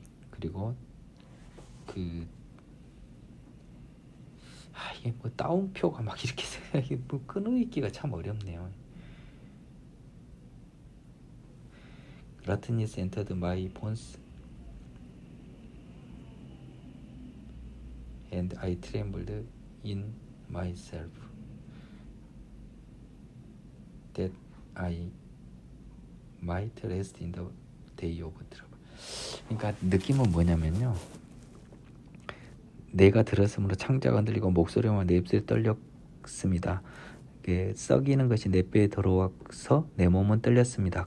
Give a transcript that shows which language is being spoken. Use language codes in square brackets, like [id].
[ko] 그리고 이게 뭐 따옴표가 막 이렇게 뭐 끊어읽기가 참 어렵네요. [en] Rottenness entered my bones and I trembled in myself, that I might rest in the day of trouble. [ko] 그러니까 느낌은 뭐냐면요. 내가 들었으므로 창자가 흔들리고 목소리와 내 입술이 떨렸습니다. 썩이는 것이 내 뼈에 들어와서 내 몸은 떨렸습니다.